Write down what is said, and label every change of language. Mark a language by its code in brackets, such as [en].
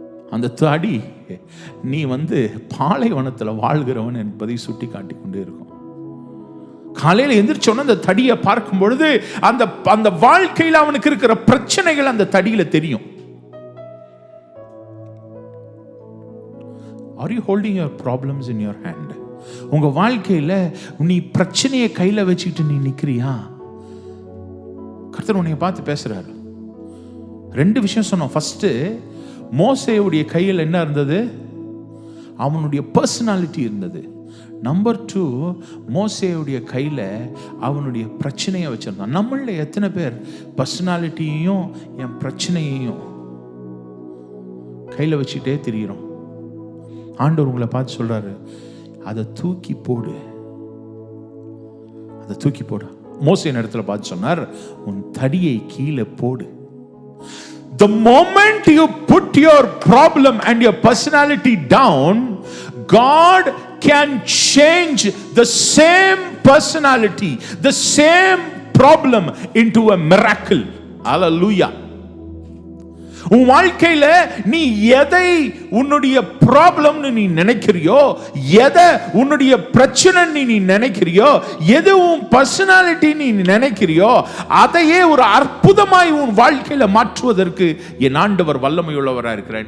[ta] அந்த தடி நீ வந்து பாலைவனத்தில் வாழ்கிறவன் என்பதை சுட்டி காட்டிக்கொண்டே இருக்கும். காலையில் எந்திரிச்சோன்னு அந்த தடியை பார்க்கும் பொழுது அந்த வாழ்க்கையில் அவனுக்கு இருக்கிற பிரச்சனைகள் அந்த தடியில தெரியும். [en] Are you holding your problems in your hand? [ta] உங்க வாழ்க்கையில நீ பிரச்சனையை கையில வச்சுக்கிட்டு நீ நிக்கிறியா? கர்த்தர் உன்னை பார்த்து பேசுறாரு. 2 விஷயம் சொன்னோம். ஃபர்ஸ்ட், மோசேயுடைய கையில் என்ன இருந்தது? அவனுடைய பர்சனாலிட்டி இருந்தது. நம்பர் 2, மோசேயுடைய கையில் அவனுடைய பிரச்சனையை வச்சிருந்தான். நம்மள எத்தனை பேர் பர்சனாலிட்டியையும் என் பிரச்சனையையும் கையில் வச்சுட்டே திரிகிறோம்? ஆண்டவர் உங்களை பார்த்து சொல்றாரு, அதை தூக்கி போடு, அதை தூக்கி போடு. மோசே இடத்துல பார்த்து சொன்னார், உன் தடியை கீழே போடு. [en] The moment you put your problem and your personality down, God can change the same personality, the same problem into a miracle. Hallelujah. [ta] உன் வாழ்க்கையில நீ எதை உன்னுடைய ப்ராப்ளம்னு நீ நினைக்கிறியோ, எதை உன்னுடைய பிரச்சனை நீ நினைக்கிறியோ, எது உன் பர்சனாலிட்டி நீ நினைக்கிறியோ, அதையே ஒரு அற்புதமாய் உன் வாழ்க்கையில மாற்றுவதற்கு என் ஆண்டவர் வல்லமையுள்ளவராக இருக்கிறார்.